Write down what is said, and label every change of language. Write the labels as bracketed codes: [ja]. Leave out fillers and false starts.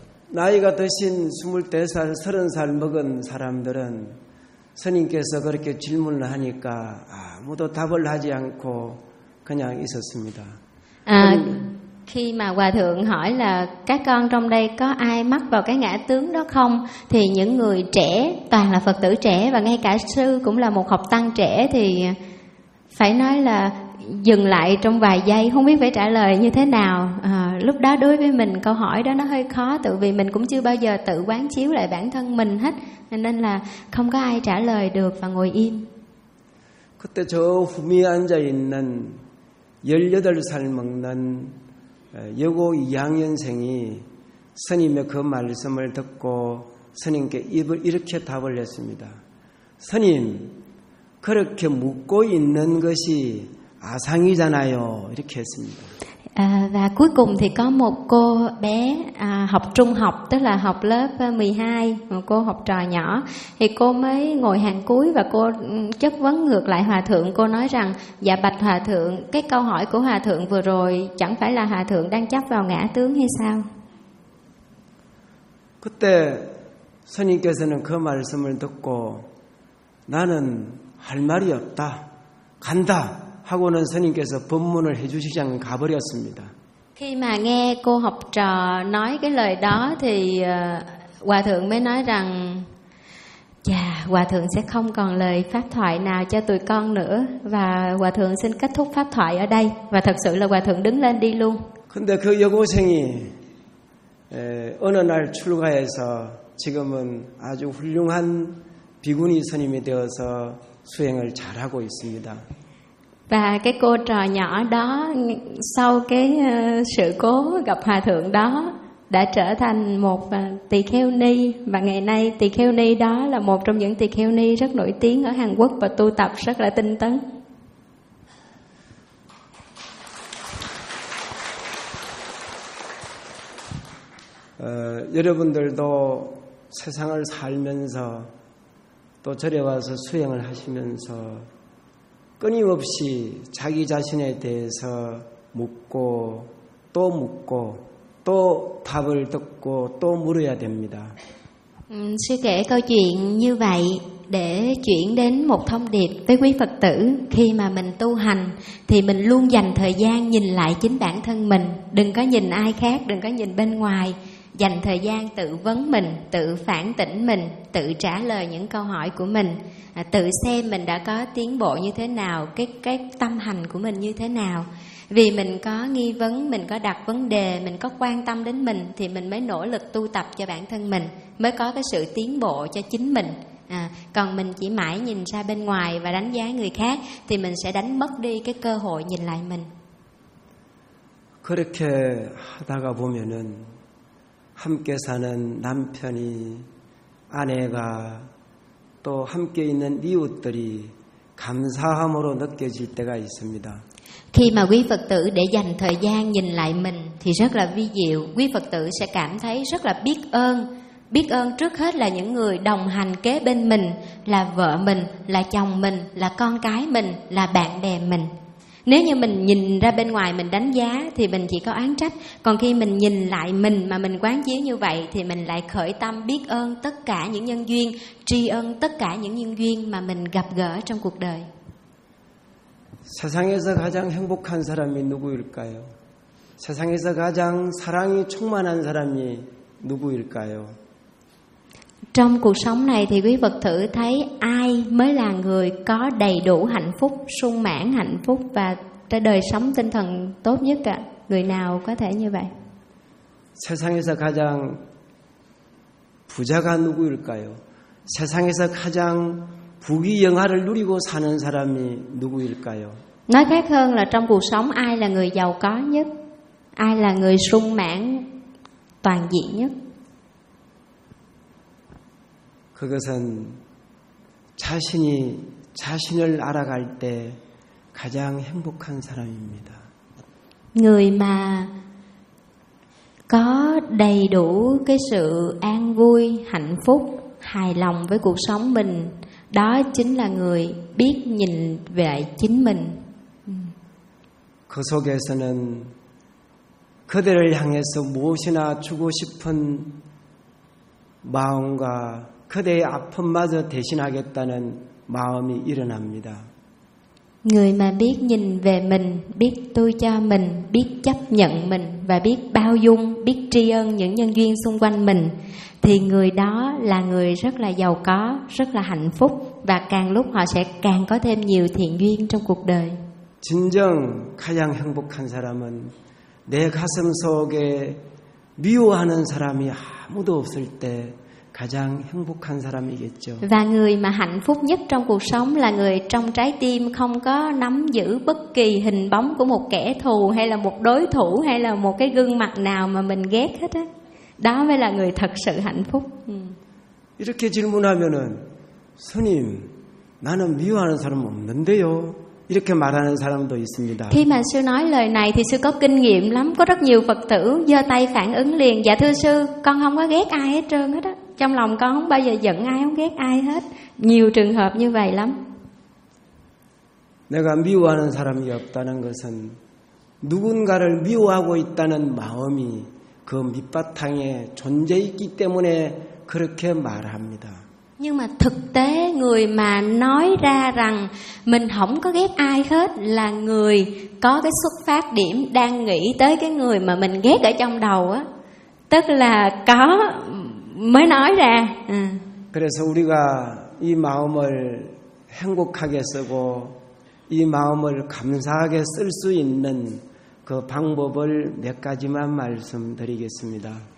[ko] 나이가 드신 24살, 30살 먹은 사람들은 스님께서 그렇게 질문을 하니까 아무도 답을 하지 않고 그냥 있었습니다. [vi] Khi mà hòa thượng hỏi là các con trong đây có ai mắc vào cái ngã tướng đó không, thì những người trẻ toàn là Phật tử trẻ và ngay cả sư cũng là một học tăng trẻ thì phải nói là dừng lại trong vài giây, không biết phải trả lời như thế nào. Lúc đó đối với mình câu hỏi đó nó hơi khó, tự vì mình cũng chưa bao giờ tự quán chiếu lại bản thân mình hết, nên là không có ai trả lời được và ngồi im. [ko] 그때 저 후미 앉아 있는 18살 먹는 여고 2학년생이 스님의 그 말씀을 듣고 스님께 입을 이렇게 답을 했습니다. 스님, 그렇게 묻고 있는 것이 아상이잖아요. 이렇게 했습니다. [vi] Và cuối cùng thì có một cô bé học trung học, tức là học lớp 12, một cô học trò nhỏ, thì cô mới ngồi hàng cuối và cô chất vấn ngược lại hòa thượng. Cô nói rằng, dạ bạch hòa thượng, cái câu hỏi của hòa thượng vừa rồi chẳng phải là hòa thượng đang chấp vào ngã tướng hay sao? [ko] 그때 스님께서는 그 말씀을 듣고 나는 할 말이 없다, 간다 하고는 스님께서 법문을 해주시지 않고 가버렸습니다. [vi] Khi mà nghe cô học trò nói cái lời đó thì hòa thượng mới nói rằng, "Chà, hòa thượng sẽ không còn lời pháp thoại nào cho tụi con nữa và hòa thượng xin kết thúc pháp thoại ở đây." Và thật sự là hòa thượng đứng lên đi luôn. [ko] 근데 그 여고생이 어느 날 출가해서 지금은 아주 훌륭한 비구니 스님이 되어서 수행을 잘하고 있습니다. [vi] Và cái cô trò nhỏ đó sau cái sự cố gặp hòa thượng đó đã trở thành một tỳ kheo ni. Và ngày nay tỳ kheo ni đó là một trong những tỳ kheo ni rất nổi tiếng ở Hàn Quốc và tu tập rất là tinh tấn. [ko] 여러분들도 세상을 살면서 또 절에 와서 수행을 하시면서 끊임없이 자기 자신에 대해서 묻고 또 묻고 또 답을 듣고 또 물어야 됩니다. [vi] Sư kể câu chuyện như vậy để chuyển đến một thông điệp với quý Phật tử. Khi mà mình tu hành thì mình luôn dành thời gian nhìn lại chính bản thân mình. Đừng có nhìn ai khác, đừng có nhìn bên ngoài. Dành thời gian tự vấn mình, tự phản tỉnh mình, tự trả lời những câu hỏi của mình, tự xem mình đã có tiến bộ như thế nào, cái tâm hành của mình như thế nào. Vì mình có nghi vấn, mình có đặt vấn đề, mình có quan tâm đến mình thì mình mới nỗ lực tu tập cho bản thân mình, mới có cái sự tiến bộ cho chính mình. Còn mình chỉ mãi nhìn ra bên ngoài và đánh giá người khác thì mình sẽ đánh mất đi cái cơ hội nhìn lại mình. [ko] 그렇게 하다가 보면은 함께 사는 남편이 아내가 또 함께 있는 이웃들이 감사함으로 느껴질 때가 있습니다. [vi] Khi mà quý Phật tử để dành thời gian nhìn lại mình thì rất là vi diệu, quý Phật tử sẽ cảm thấy rất là biết ơn. Biết ơn trước hết là những người đồng hành kế bên mình, là vợ mình, là chồng mình, là con cái mình, là bạn bè mình. Nếu như mình nhìn ra bên ngoài mình đánh giá thì mình chỉ có oán trách. Còn khi mình nhìn lại mình mà mình quán chiếu như vậy thì mình lại khởi tâm biết ơn tất cả những nhân duyên, tri ân tất cả những nhân duyên mà mình gặp gỡ trong cuộc đời. [ko] 세상에서 가장 행복한 사람이 누구일까요? 세상에서 가장 사랑이 충만한 사람이 누구일까요? [vi] Trong cuộc sống này thì quý Phật tử thấy ai mới là người có đầy đủ hạnh phúc, sung mãn hạnh phúc và cái đời sống tinh thần tốt nhất ạ? Người nào có thể như vậy? [ko] 세상에서 가장 부자가 누구일까요? 세상에서 가장 부귀 영화를 누리고 사는 사람이 누구일까요? [vi] Nói khác hơn là trong cuộc sống ai là người giàu có nhất? Ai là người sung mãn toàn diện nhất? [ko] 그것은 자신이 자신을 알아갈 때 가장 행복한 사람입니다. [vi] Người mà có đầy đủ cái sự an vui, hạnh phúc, hài lòng với cuộc sống mình, đó chính là người biết nhìn về chính mình. [ko] 그 속에서는 그들을 향해서 무엇이나 주고 싶은 마음과 그대의 아픔마저 대신하겠다는 마음이 일어납니다. [vi] Người mà biết nhìn về mình, biết tôi cho mình, biết chấp nhận mình và biết bao dung, biết tri ân những nhân duyên xung quanh mình thì người đó là người rất là giàu có, rất là hạnh phúc và càng lúc họ sẽ càng có thêm nhiều thiện duyên trong cuộc đời. [ko] 진정 가장 행복한 사람은 내 가슴 속에 미워하는 사람이 아무도 없을 때 가장 행복한 사람이겠죠. [vi] Và người mà hạnh phúc nhất trong cuộc sống là người trong trái tim không có nắm giữ bất kỳ hình bóng của một kẻ thù hay là một đối thủ hay là một cái gương mặt nào mà mình ghét hết á. Đó mới là người thật sự hạnh phúc. [ko] 이렇게 질문하면은 스님, 나는 미워하는 사람 없는데요. 이렇게 말하는 사람도 있습니다. [vi] Khi mà sư nói lời này thì sư có kinh nghiệm lắm, có rất nhiều Phật tử giơ tay phản ứng liền, dạ thưa sư, con không có ghét ai hết trơn hết á. Trong lòng con không bao giờ giận ai, không ghét ai hết. Nhiều trường hợp như vậy lắm. [ko] 내가 미워하는 사람이 없다는 것은 누군가를 미워하고 있다는 마음이 그 밑바탕에 존재 있기 때문에 그렇게 말합니다. [vi] Nhưng mà thực tế người mà nói ra rằng mình không có ghét ai hết là người có cái xuất phát điểm đang nghĩ tới cái người mà mình ghét ở trong đầu á. Tức là có mới nói ra. [ko] 그래서 우리가 이 마음을 행복하게 쓰고 이 마음을 감사하게 쓸 수 있는 그 방법을 몇 가지만 말씀드리겠습니다.